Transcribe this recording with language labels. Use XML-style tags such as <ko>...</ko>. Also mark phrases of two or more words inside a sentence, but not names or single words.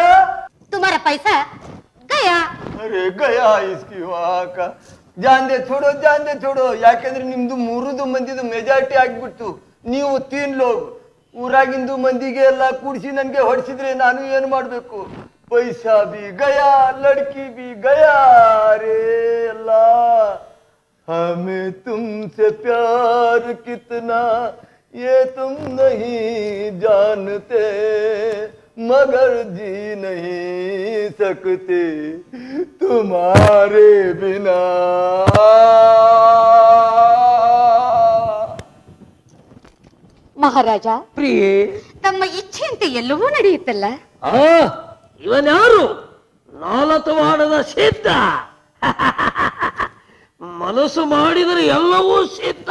<hi>तुम्हारा पैसा गया. अरे गया इसकी वाक. जान दे छोड़ो.</hi> <kn>ಯಾಕೆಂದ್ರೆ ನಿಮ್ದು 3 ಮಂದಿದು ಮೆಜಾರಿಟಿ ಆಗ್ಬಿಡ್ತು. ನೀವು 3 ಲೋಗ್. ಊರಾಗಿಂದು ಮಂದಿಗೆ ಎಲ್ಲ ಕೂಡಿಸಿ ನನ್ಗೆ ಹೊಡಿಸಿದ್ರೆ ನಾನು ಏನು ಮಾಡ್ಬೇಕು?</kn> <hi>पैसा भी गया, लड़की भी गया. रे अल्लाह, हमें तुमसे प्यार कितना ये तुम नहीं जानते, मगर जी नहीं सकते तुम्हारे बिना.</hi> <kn>ಮಹಾರಾಜ, ಪ್ರಿಯೇ, ತಮ್ಮ ಇಚ್ಛೆಯಂತೆ ಎಲ್ಲವೂ ನಡೆಯುತ್ತಲ್ಲ? ಇವನ್ಯಾರು? ನಾಲತವಾಡದ ಸಿದ್ಧ. ಮನಸ್ಸು ಮಾಡಿದರೆ ಎಲ್ಲವೂ ಸಿದ್ಧ.</kn>